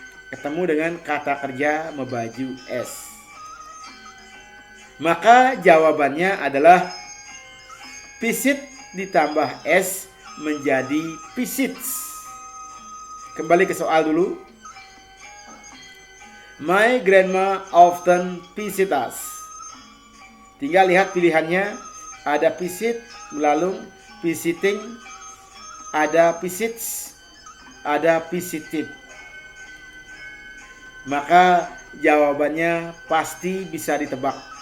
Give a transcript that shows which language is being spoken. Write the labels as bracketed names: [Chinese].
[Indonesian] Ketemu dengan kata kerja membaju S. Maka jawabannya adalah visit ditambah S menjadi visits. Kembali ke soal dulu. [English] My grandma often visit us. [Indonesian] Tinggal lihat pilihannya. Ada visit melalung, visiting, ada visits, ada visited. Maka jawabannya pasti bisa ditebak.